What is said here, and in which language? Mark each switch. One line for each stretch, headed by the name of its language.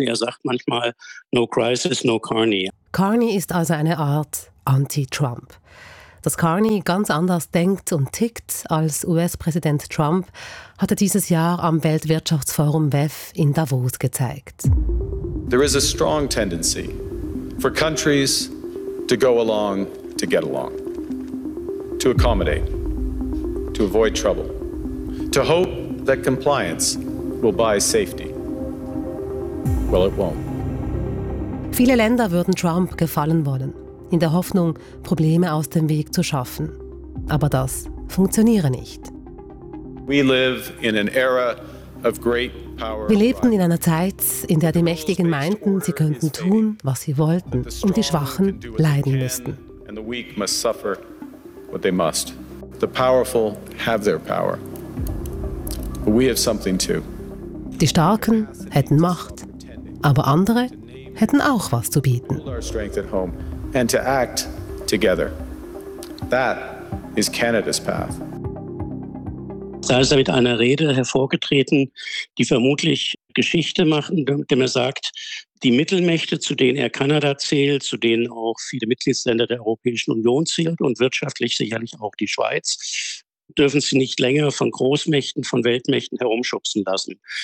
German: Er sagt manchmal,
English: no crisis, no Carney.
German: Carney ist also eine Art Anti-Trump. Dass Carney ganz anders denkt und tickt als US-Präsident Trump, hat er dieses Jahr am Weltwirtschaftsforum WEF in Davos gezeigt.
English: There is a strong tendency for countries to go along, to get along, to accommodate. To avoid trouble, to hope that compliance will buy safety. Well, it won't.
German: Viele Länder würden Trump gefallen wollen, in der Hoffnung, Probleme aus dem Weg zu schaffen. Aber das funktioniere nicht.
English: We live in an era of great power.
German: Wir lebten in einer Zeit, in der die Mächtigen meinten, sie könnten tun, was sie wollten, und die Schwachen leiden müssten.
English: And the weak must suffer what they must. The powerful have their power. But we have something too.
German: Die Starken hätten Macht, aber andere hätten auch was zu bieten.
English: Our strength at home and to act together. That is Canada's path.
German: Da ist er mit einer Rede hervorgetreten, die vermutlich Geschichte macht, indem er sagt, die Mittelmächte, zu denen er Kanada zählt, zu denen auch viele Mitgliedsländer der Europäischen Union zählt und wirtschaftlich sicherlich auch die Schweiz, dürfen sie nicht länger von Großmächten, von Weltmächten herumschubsen lassen.